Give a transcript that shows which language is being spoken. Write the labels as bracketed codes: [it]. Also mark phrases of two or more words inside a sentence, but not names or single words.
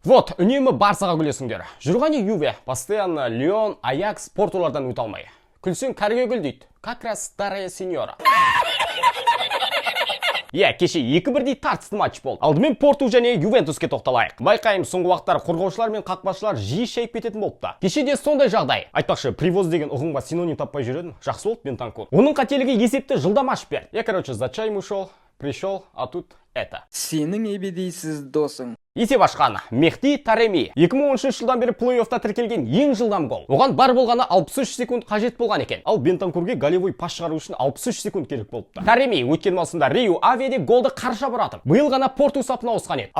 [kk] Вот, үнемі Барсаға күлесіңдер. Жүрғани Юве, постоянно Лион, Аякс, Портулардан өте алмай. Күлсең кәрге күл дейді. [ru] Как раз старая сеньора. [kk] Кеше 2-1 тартысты матч болды. Алдымен Порту және Ювентуске тоқталайық. Байқайым, соңғы уақыттар қорғаушылар мен қақпашылар жиі шайып кететін болыпты. Кешеде сондай жағдай. Айтпақшы, привоз деген ұғымға синоним таппай жүретін. Жақсы болды Бентанкур. Оның қателігі есепті жылдам ашып берді. [ru] Короче, за чаем ушел, пришел, а тут это. [kk] Сенің ебедейсіз досың. Есеп ашқан Мехди Тареми 2013 жылдан бері плей-оффта тіркелген ең жылдам гол. Оған бар болғаны 63 секунд қажет болған екен. Ал Бентанкурге [ru] голевой пас [kk] шығару үшін 63 секунд керек болыпты. Тареми өткен маусымда Рио Аведе голды қарша бұратып, биыл ғана Порту сапына ауысқан еді.